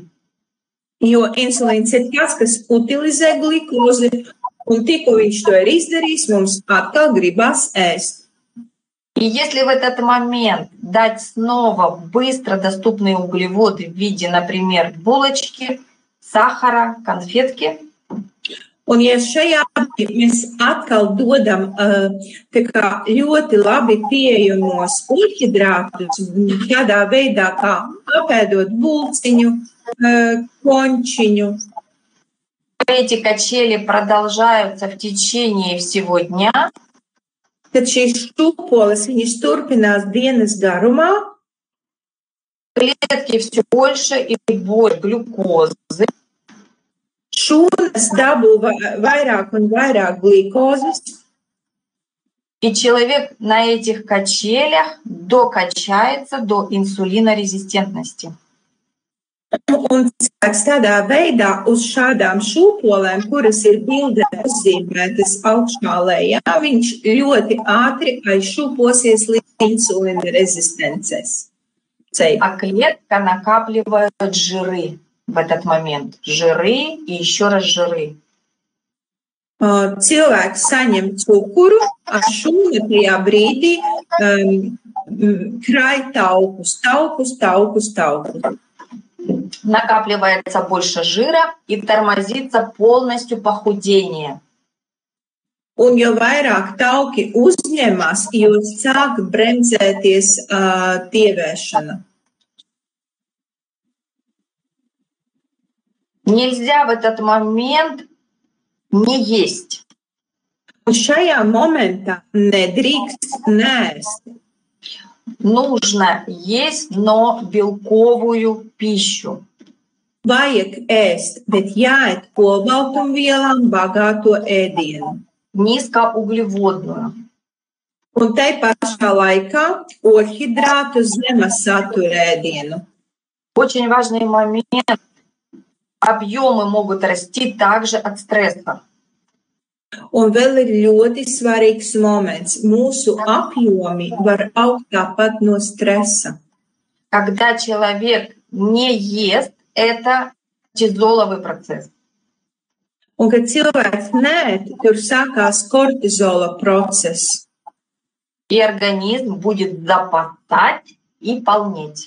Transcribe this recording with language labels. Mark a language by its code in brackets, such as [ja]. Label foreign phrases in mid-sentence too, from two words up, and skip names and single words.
[lv] Jo insulīns ir tas, kas utilizē glikozi, un tikko viņš to ir izdarījis, mums atkal gribas ēst. [ru] И если в этот момент дать снова быстро доступные углеводы в виде, например, булочки, сахара, конфетки. [lv] Un ja šajā mēs atkal dodam tā kā ļoti labi pieejamos ūļhidrātus, tādā veidā kā apēdot bulciņu, končiņu. [ru] Эти качели продолжаются в течение всего дня. [lv] Tad šīs šūpoles, viņas turpinās dienas garumā. [ru] Клетки все больше и больше глюкозы. [lv] Šūnas dabū vairāk un vairāk glikozes. [ru] И человек на этих качелях докачается до инсулинорезистентности. [lv] Un cilvēks tādā veidā uz šādām šūpolēm, kuras ir bildē uzzīmētas augšā lejā, viņš ļoti ātri aizšūposies līdz insulīna rezistences. [ru] А клетка накапливает жиры в этот момент. Жиры и еще раз жиры. [lv] Cilvēks saņem cukuru, a šūna tajā brīdī krāj taukus. [ru] Накапливается больше жира и тормозится полностью похудение. [lv] Un jo vairāk tauki uzņemas, jo sāk bremzēties tievēšana. [ru] Нельзя в этот момент не есть. [lv] Un šajā momentā nedrīkst nēst. [ru] Нужно есть, но белковую пищу. [lv] Vajag ēst, bet jāēd olbaltumvielām bagāto ēdienu. [ru] Низкоуглеводную. [lv] Un tai pašā laikā oļhidrātu zemes satura ēdienu. [ru] Очень важный момент. Объемы могут расти также от стресса. [lv] Un vēl ir ļoti svarīgs moments. Mūsu apjomi var augt tāpat no stresa. [ru] Когда человек не ест, это кортизоловый процесс. [lv] Un, kad cilvēks neēd, tur sākās kortizola process. [ru] И организм будет запасать и полнеть.